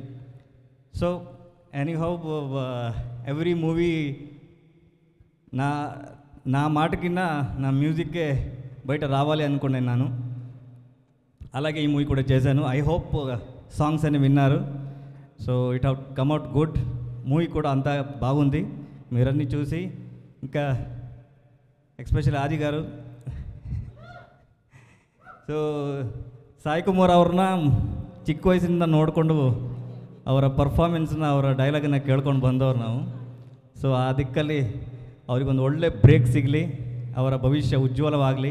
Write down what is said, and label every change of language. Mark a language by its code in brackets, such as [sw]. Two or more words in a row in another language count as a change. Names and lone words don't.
[en] so anyhow every movie [te] నా మాట కింద నా మ్యూజిక్కే బయట రావాలి అనుకున్నాను. అలాగే ఈ మూవీ కూడా చేశాను. [en] I hope songs [te] అని విన్నారు. [en] so it hout come out good. [te] మూవీ కూడా అంతా బాగుంది. మీరన్నీ చూసి, ఇంకా ఎస్పెషల్లీ ಆದಿ గారు, [kn] ಸೊ ಸಾಯಿ ಕುಮಾರ್ ಅವ್ರನ್ನ ಚಿಕ್ಕ ವಯಸ್ಸಿಂದ ನೋಡಿಕೊಂಡು ಅವರ ಪರ್ಫಾರ್ಮೆನ್ಸ್ನ, ಅವರ ಡೈಲಾಗನ್ನು ಕೇಳ್ಕೊಂಡು ಬಂದವರು ನಾವು. ಸೊ ಆ ದಿಕ್ಕಲ್ಲಿ ಅವರಿಗೊಂದು ಒಳ್ಳೆ ಬ್ರೇಕ್ ಸಿಗಲಿ, ಅವರ ಭವಿಷ್ಯ ಉಜ್ವಲವಾಗಲಿ.